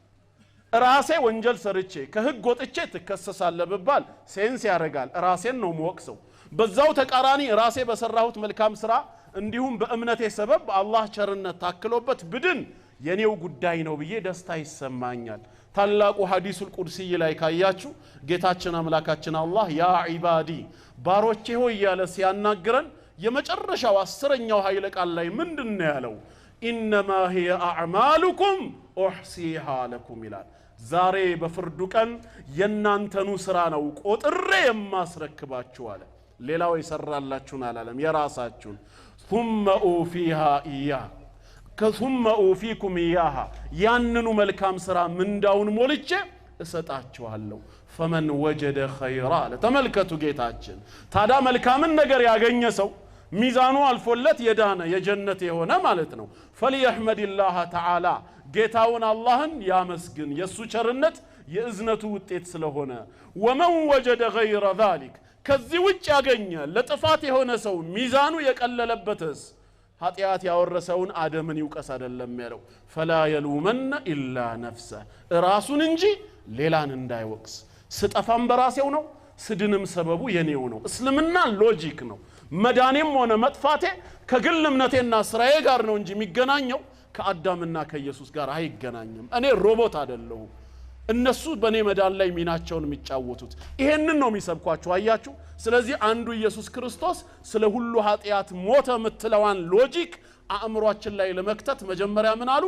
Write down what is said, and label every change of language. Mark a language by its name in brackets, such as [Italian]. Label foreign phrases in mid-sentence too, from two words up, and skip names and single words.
[Amharic] ራሴ ወንጀል ሰርቼ ከህግ ወጥቼ ተከሰሳለሁ በባል ሴንስ ያረጋል ራሴን ነው ሞክሰው በዛው ተቃራኒ ራሴ በሰራሁት መልካም ስራ እንዲሁም በእምነቴ ሰበብ አላህ ቸርነት ታክሎበት ብድን የኔው ጉዳይ ነው ብዬ ደስታ ይሰማኛል። ታላቁ [Arabic] الحديث القدسي [Amharic] ላይ ካያችሁ ጌታችን አምላካችን አላህ [Arabic] يا عبادي [Amharic] ባሮቼ ሆይ ያለ ሲያናግረን የመጨረሻው 10ኛው ኃይለ ቃል ላይ ምንድነው ያለው? [Arabic] إنما هي أعمالكم أحصيها لكم [Amharic] ይላል። ዛሬ በፍርዱ ቀን የናንተኑ ስራ ነው ቆጥሬ የማስረክባችሁ አለ። ሌላው ይሰራላችሁን አላለም፣ የራሳችሁን [Arabic] ثم أوفيها إياه ثم أوفيكم إياها [Amharic] ያንኑ መልካም ስራ ምንዳውን ሞልቼ እሰጣችኋለሁ። [Arabic] فمن وجد خيرا [Amharic] ተመልከቱ ጌታችን ታዲያ መልካምን ነገር ያገኘ ሰው ሚዛኑ አልፎለት የዳነ የጀነት የሆነ ማለት ነው። [Arabic] فليحمد الله تعالى [Amharic] ጌታውን አላህን ያመስግን የሱ ቸርነት የእዝነቱ ውጤት ስለሆነ። ومن [Arabic] وجد غير ذلك [Amharic] ከዚህ ውጭ ያገኘ ለጥፋት የሆነ ሰው ሚዛኑ የቀለለበትስ ኃጢአት ያወረሰውን አደምን ይውቀስ አይደለም ያለው። [Arabic] فلا يلومن الا نفسه [Amharic] ራሱን እንጂ ሌላን እንዳይወቅስ። ስጠፋም በራሴው ነው ስድንም ሰበቡ የኔው ነው። እስልምና ሎጂክ ነው። መዳኔም ሆነ መጥፋቴ ከግል እምነቴና ስራዬ ጋር ነው እንጂ የሚገናኘው ከአዳምና ከኢየሱስ ጋር አይገናኝም። እኔ ሮቦት አይደለሁም። እነሱ በኔ መዳን ላይ ሚናቸውን የሚጫወቱት ይሄንን ነው የሚሰብኳቸው። አያችሁ። ስለዚህ አንዱ ኢየሱስ ክርስቶስ ስለ ሁሉ ኃጢአት ሞተ ምትለዋን ሎጂክ አእምሮአችን ላይ ለመክተት መጀመሪያ ምን አሉ?